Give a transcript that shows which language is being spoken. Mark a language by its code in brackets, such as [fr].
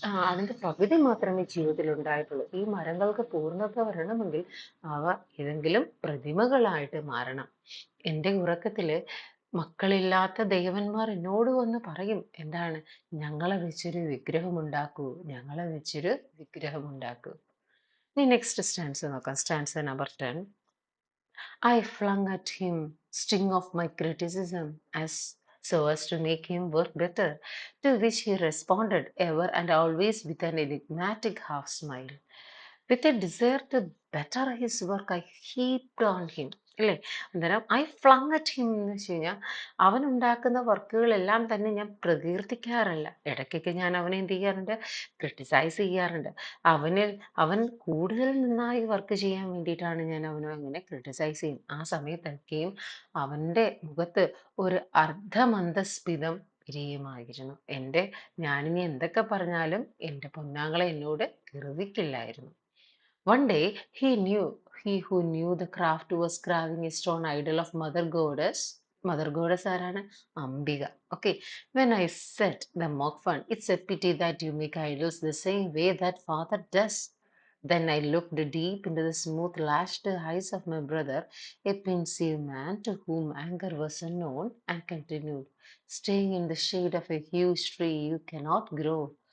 [ml] അതിന്റെ പകുതി മാത്രമേ ജീവിതത്തിൽ ഉണ്ടായിട്ടുള്ളൂ. ഈ മരങ്ങൾക്ക് പൂർണ്ണത വരണമെങ്കിൽ അവ ഏതെങ്കിലും പ്രതിമകളായിട്ട് മാറണം. എൻ്റെ ഉറക്കത്തില് മക്കളില്ലാത്ത ദേവന്മാർ എന്നോട് വന്ന് പറയും, എന്താണ്, ഞങ്ങളെ വെച്ചൊരു വിഗ്രഹം ഉണ്ടാക്കൂ, ഞങ്ങളെ വെച്ചൊരു വിഗ്രഹം ഉണ്ടാക്കൂ. ഇനി നെക്സ്റ്റ് സ്റ്റാൻസ് നോക്കാം. Stance number 10. [en] I flung at him sting of my criticism as so as to make him work better, to which he responded ever and always with an enigmatic half smile. With a desire to better his work, I heaped on him. [ml] അല്ലേ? അന്നേരം [en] I flung at him [ml] എന്ന് വെച്ച് കഴിഞ്ഞാൽ അവൻ ഉണ്ടാക്കുന്ന വർക്കുകളെല്ലാം തന്നെ ഞാൻ പ്രകീർത്തിക്കാറില്ല. ഇടയ്ക്കൊക്കെ ഞാൻ അവനെ എന്ത് ചെയ്യാറുണ്ട്, ക്രിട്ടിസൈസ് ചെയ്യാറുണ്ട്. അവനിൽ അവൻ കൂടുതൽ നന്നായി വർക്ക് ചെയ്യാൻ വേണ്ടിയിട്ടാണ് ഞാൻ അവനെ അങ്ങനെ ക്രിട്ടിസൈസ് ചെയ്യും. ആ സമയത്തൊക്കെയും അവൻ്റെ മുഖത്ത് ഒരു അർദ്ധമന്ദസ്മിതം വിരിയുമായിരുന്നു. ഞാനിനി എന്തൊക്കെ പറഞ്ഞാലും എൻ്റെ പൊന്നാങ്ങളെ എന്നോട് ഗർവിക്കില്ലായിരുന്നു. [en] One day he who knew the craft was carving a stone idol of Mother Goddess. Mother Goddess [ml] ആരാണ്? [en] Ambika. Okay. When I said the mock fun, it's a pity that you make idols the same way that father does. Then I looked deep into the smooth lashed eyes of my brother, a pensive man to whom anger was unknown, and continued, staying in the shade of a huge tree you cannot grow.